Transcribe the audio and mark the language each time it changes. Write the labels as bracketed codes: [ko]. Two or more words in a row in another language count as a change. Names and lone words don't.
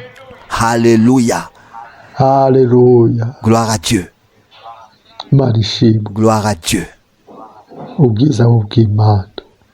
[fr] Alléluia. [rw] Haleluya. [fr] Gloire à Dieu. [rw] Imana ishimwe. [fr] Gloire à Dieu. [rw] Ubwiza bw'Imana.